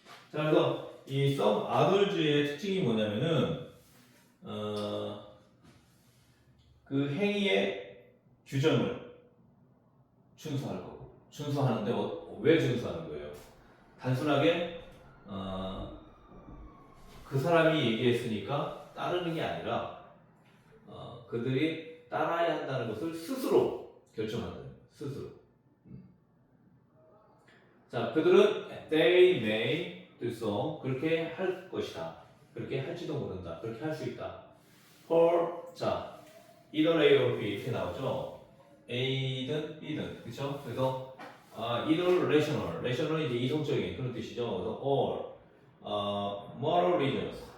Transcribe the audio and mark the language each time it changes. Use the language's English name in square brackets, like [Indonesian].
[Korean] 자, 그래서 이 [English] some others [Korean] 의 특징이 뭐냐면은 그 행위의 규정을 준수할 거고, 준수하는데 왜 준수하는 거예요? 단순하게 그 사람이 얘기했으니까 따르는 게 아니라 그들이 따라야 한다는 것을 스스로 결정한다. 스스로. [English] 자, [Korean] 그들은 [English] they may do so. [Korean] 그렇게 할 것이다. 그렇게 할지도 모른다. 그렇게 할 수 있다. [English] or 자, either A or B [Korean] 이렇게 나오죠. A든 B든 그렇죠? 그래서 [English] either rational [Korean] 이 이제 이성적인 그런 뜻이죠. [English] 그래서 or moral reasons.